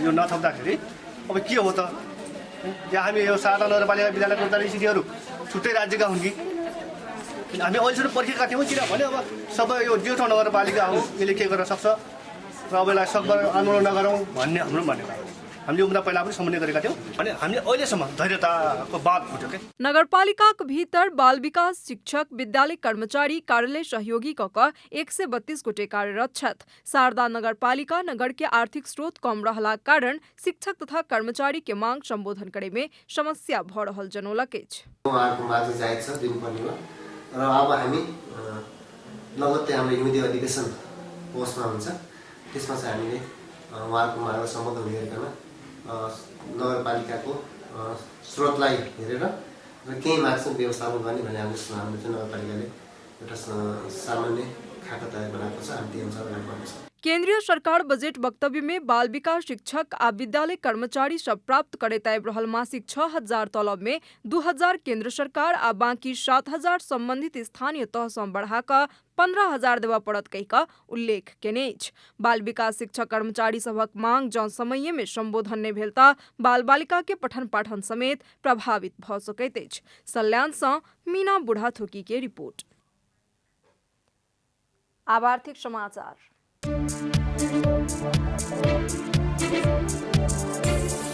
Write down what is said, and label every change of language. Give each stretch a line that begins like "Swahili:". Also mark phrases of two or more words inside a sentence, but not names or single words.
Nepali: यो नथप्दाखेरि अब के हो त हामी यो शारदा नगरपालिका विद्यालय कर्मचारी सिटीहरू छुट्टै राज्यका हुन् कि हामी अहिलेसम्म पर्खेका थियौँ। किनभने अब सबै यो 2 ठाउँ नगरपालिका हो यसले के गर्न सक्छ र अब यसलाई सकभर आन्दोलन नगरौँ भन्ने हाम्रो मान्यता हो। हामीले उम्दा पहिला पनि सम्बन्ध गरेका थियौँ भने हामीले अहिलेसम्म धैर्यताको बात उठ्यो के।
Maithili: नगरपालिका के भीतर बाल विकास शिक्षक विद्यालय कर्मचारी कार्यालय सहयोगी क 132 गोटे कार्यरत छथि। शारदा नगरपालिका नगर के आर्थिक स्रोत कम रहला कारण शिक्षक तथा कर्मचारी के मांग संबोधन करे में समस्या भ रहल जनौलक अछि।
Nepali: उहाँको माझ जायज छ दिनुपर्ने हो र अब हामी लगत्तै हाम्रो
English: unity education
Nepali: पोस्टमा हुन्छ त्यसमा चाहिँ हामीले उहाँको मागलाई सम्बोधन गरिकन नगरपालिकाको स्रोतलाई हेरेर र केही माग चाहिँ व्यवस्थापन गर्ने भन्ने हाम्रो चाहिँ नगरपालिकाले एउटा सामान्य खाका तयार बनाएको छ। हामी त्यही अनुसार अगाडि बढ्नेछौँ।
Maithili: केंद्रीय सरकार बजट वक्तव्य में बाल विकास शिक्षक आ विद्यालय कर्मचारी सब प्राप्त करे आबि रहल मासिक 6000 तलब में 2000 केंद्र सरकार आ बाकी 7000 संबंधित स्थानीय तह सँ बढ़ा क 15000 देवा पड़त कहि का उल्लेख केने अछि। बाल विकास शिक्षक कर्मचारी सभक मांग जौं समय में संबोधन नहीं भेलता बाल बालिका के पठन पाठन समेत प्रभावित भ सकैत अछि। सल्यान सँ मीना बुढ़ाथोकी के रिपोर्ट। आब आर्थिक समाचार।